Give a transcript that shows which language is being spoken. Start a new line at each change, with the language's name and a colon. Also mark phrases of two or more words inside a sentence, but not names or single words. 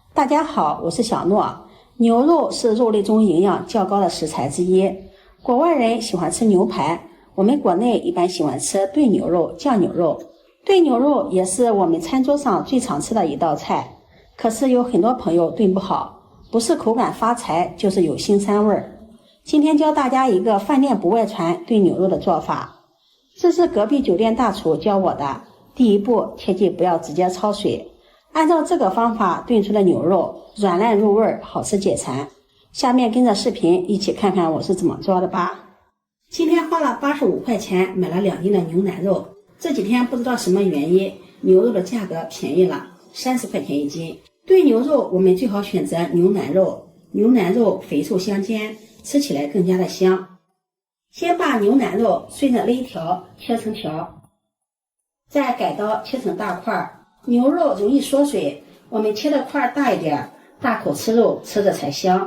Chinese: 大家好，我是小諾。牛肉是肉类中營養較高的食材之一。國外人喜歡吃牛排，我們國內一般喜歡吃燉牛肉、醬牛肉。燉牛肉也是我們餐桌上最常吃的一道菜，可是有很多朋友燉不好，不是口感发柴，就是有腥膻味。今天教大家一个饭店不外傳燉牛肉的做法，這是隔壁酒店大廚教我的。第一步，切記不要直接焯水。按照這個方法燉出的牛肉軟爛入味，好吃解饞。下面跟着視頻一起看看我是怎麼做的吧。今天花了85塊錢買了2斤的牛腩肉。這幾天不知道什麼原因，牛肉的價格便宜了 ，30塊錢1斤。燉牛肉我們最好選擇牛腩肉，牛腩肉肥瘦相間，吃起來更加的香。先把牛腩肉順着肋條切成條，再改刀切成大塊。牛肉容易縮水，我們切的塊大一點，大口吃肉，吃着才香。